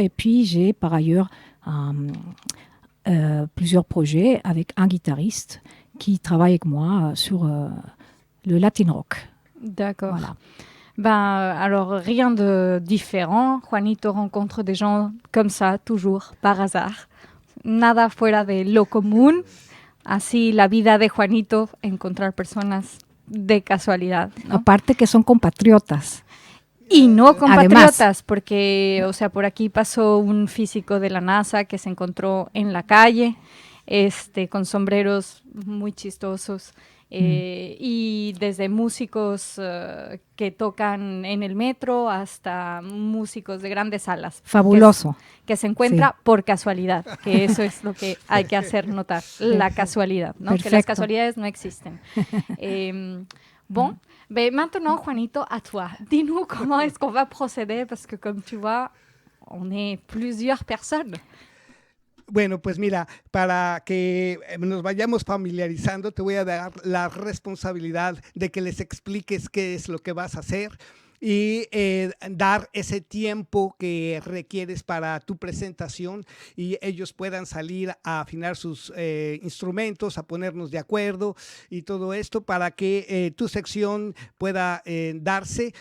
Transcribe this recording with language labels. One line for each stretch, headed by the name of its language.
French: Et puis j'ai par ailleurs plusieurs projets avec un guitariste qui travaille avec moi sur le Latin rock. D'accord. Voilà. Ben, alors, rien de différent. Juanito rencontre des gens comme ça, toujours, par hasard.
Spanish: Nada fuera de lo común. Así la vida de Juanito, encontrar personas de casualidad, ¿no? Aparte que son compatriotas. Y no compatriotas, Además. porque, o sea, por aquí pasó un físico de la NASA que se encontró en la calle, con sombreros muy chistosos, y desde músicos que tocan en el metro hasta músicos de grandes salas. Fabuloso. Que se encuentra Sí. por casualidad, que eso es lo que hay que hacer notar, la casualidad, ¿no? Que las Perfecto. casualidades no existen.
French: Bon, ben maintenant, Juanito, à toi. Dis-nous comment est-ce qu'on va procéder, parce que comme tu vois, on est plusieurs personnes.
Spanish: Bueno, pues mira, para que nos vayamos familiarizando, te voy a dar la responsabilidad de que les expliques qué es lo que vas a hacer y dar ese tiempo que requieres para tu presentación y ellos puedan salir a afinar sus instrumentos, a ponernos de acuerdo y todo esto para que tu sección pueda darse.